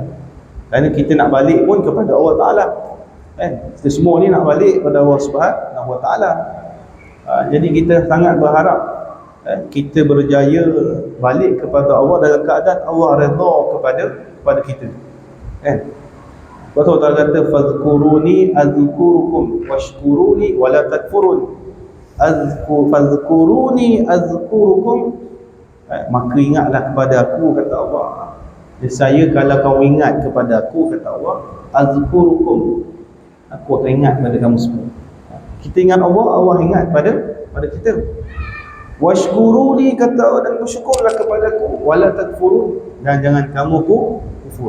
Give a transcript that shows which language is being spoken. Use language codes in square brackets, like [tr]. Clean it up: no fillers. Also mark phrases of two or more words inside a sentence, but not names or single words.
[ms] Kerana kita nak balik pun kepada Allah Ta'ala. Kita semua ni nak balik kepada Allah [ar] سبحانه وتعالى. [ms] Jadi kita sangat berharap kita berjaya balik kepada Allah dalam keadaan Allah redha kepada kita. Allah Ta'ala kata, [ar] فاذكروني أذكركم واشكروني ولا تكفرون. فاذكروني أذكركم, [ms] maka ingatlah kepada aku, kata Allah. Dan saya, kalau kau ingat kepada aku, kata Allah, azkurukum, aku akan ingat pada kamu semua. Kita ingat Allah, Allah ingat pada kita. Washkuruni, kata Allah, dan bersyukurlah kepadaku, [ar] ولا تكفرون, [ms] dan jangan kamu kufur.